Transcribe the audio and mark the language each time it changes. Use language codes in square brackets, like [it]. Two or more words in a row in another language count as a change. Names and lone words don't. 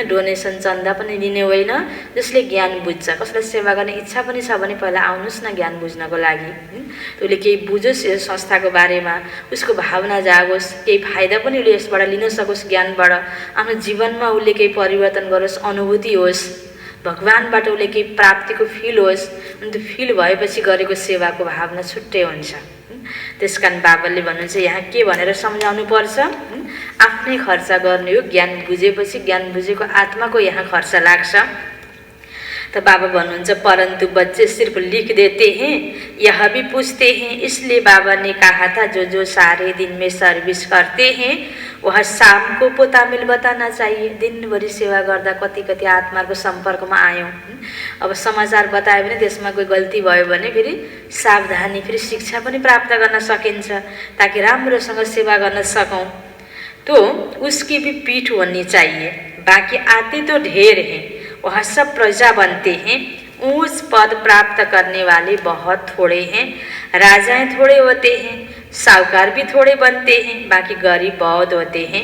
[ne] डोनेसन चन्दा पनि लिने होइन। जसले ज्ञान बुझ्छ, कसैलाई सेवा गर्ने इच्छा पनि छ भने पहिला आउनुस् न ज्ञान बुझ्नको लागि, उसले केही बुझोस् यस संस्थाको बारेमा, उसको भावना जागोस्, केही फाइदा पनि उसले यसबाट लिन सकोस्, ज्ञानबाट आफ्नो जीवनमा उसले केही परिवर्तन गरोस्, अनुभूति होस्, भगवानबाट उसले केही प्राप्तिको फिल होस्। अनि त्यो फिल भएपछि गरेको सेवाको भावना छुट्टै हुन्छ। त्यसकारण बाबाले भन्नुहुन्छ यहाँ के भनेर सम्झाउनु पर्छ, आफ्नै खर्च गर्ने हो। ज्ञान बुझेपछि ज्ञान बुझेको आत्माको यहाँ खर्च लाग्छ। [hi] तो बाबा भन्नुहुन्छ परंतु बच्चे सिर्फ लिख देते हैं, यह भी पूछते हैं। इसलिए बाबा ने कहा था जो जो सारे दिन में सर्विस करते हैं वह शाम को पोतामिल बताना चाहिए। [ne] दिनभरि सेवा गर्दा कति कति आत्माको सम्पर्कमा आयौं, अब समाचार बतायो भने त्यसमा कोही गल्ती भयो भने फेरि सावधानी, फेरि शिक्षा पनि प्राप्त गर्न सकिन्छ, ताकि राम्रोसँग सेवा गर्न सकौं। [hi] तो उसकी भी पीठ होनी चाहिए। बाकी आते तो ढेर हैं, वह सब प्रजा बनते हैं। ऊंच पद प्राप्त करने वाले बहुत थोड़े हैं। राजाएं थोड़े होते हैं, साहूकार भी थोड़े बनते हैं, बाकी गरीब बहुत होते हैं।